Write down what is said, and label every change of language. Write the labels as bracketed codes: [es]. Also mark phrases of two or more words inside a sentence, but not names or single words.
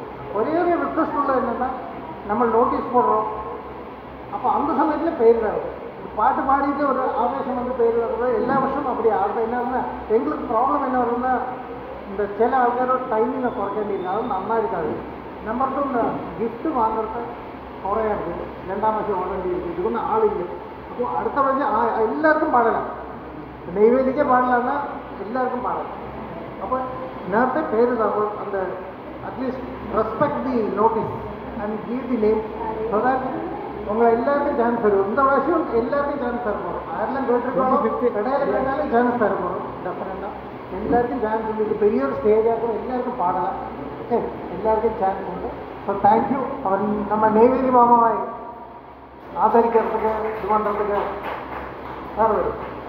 [ta] ஒரே ஒரு ரிக்வஸ்ட் உள்ள என்னென்னா நம்ம நோட்டீஸ் போடுறோம். அப்போ அந்த சமயத்தில் பெயர் வருது. பாட்டு பாடிட்டு ஒரு ஆவேசம் வந்து பெயர் வருது. எல்லா வருஷமும் அப்படி ஆகுது. என்னன்னா எங்களுக்கு ப்ராப்ளம் என்ன வருதுன்னா இந்த சில ஆள்காரோட டைமிங்கை குறைக்க வேண்டியிருந்தாலும் நல்லா இருக்காது. [ml] നമ്പർ 2 ഗിഫ്റ്റ് വാങ്ങുന്നത് കുറേ ഉണ്ട്. രണ്ടാം പ്രാവശ്യം ഓൾറെഡി ഇതുകൊണ്ട് ആളില്ല. അപ്പോൾ അടുത്ത പ്രാവശ്യം എല്ലാവർക്കും പാടണം. നെയ്വേലിക്ക് പാടില്ല, എല്ലാവർക്കും പാടണം. അപ്പോൾ നേരത്തെ പേര് തരുമ്പോൾ [en] அந்த at least respect the notice and give the name so that [ta] உங்களை எல்லாருக்கும் சான்ஸ் தரும். இந்த வருஷம் எல்லாருக்கும் சான்ஸ் தர போகிறோம். யாரெல்லாம் கேட்டுருக்கோம் இடையில கேட்டாலும் சான்ஸ் தர போகிறோம். டெஃபினட்டாக எல்லாருக்கும் சான்ஸ் ഉണ്ട്. இது பெரிய ஒரு ஸ்டேஜாக எல்லாருக்கும் பாடலாம். ஓகே, எல்லாருக்கும் சான்ஸ் ഉണ്ട്. [en] so thank you. [ta] அவன் நம்ம நெய்வேலி மாமாவை ஆதரிக்கிறதுக்கு இது பண்ணுறதுக்கு சார் வரும்.